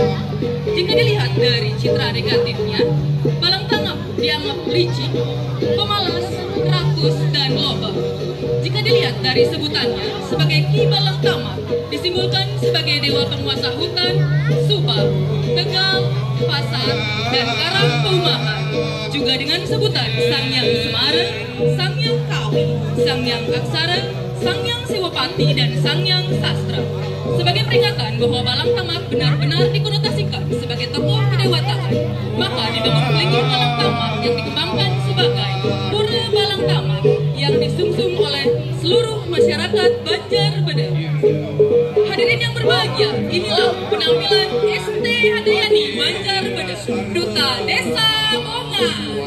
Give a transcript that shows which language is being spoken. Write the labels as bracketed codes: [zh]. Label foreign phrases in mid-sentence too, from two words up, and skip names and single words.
[id] Jika dilihat dari citra negatifnya, Balang Tama dianggap licik, pemalas, rakus, dan loba. Jika dilihat dari sebutannya sebagai Ki Balang Tama, disimbolkan sebagai dewa penguasa hutan, subak, tegal, pasar, dan karang perumahan. Juga dengan sebutan Sangyang Semara, Sangyang Kawi, Sangyang Aksara, Sangyang Sewapati, dan Sangyang Sastra. Sebagai peringatan bahwa Balang Tama benar-benar dikonotasikan sebagai tokoh kedewataan, maka dibangun Pelingi Balang Tama yang dikembangkan sebagai Pura Balang Tama yang disungsung oleh seluruh masyarakat Banjarbede. Hadirin yang berbahagia, inilah penampilan ST Handayani Banjarbede, Duta Desa Bongan.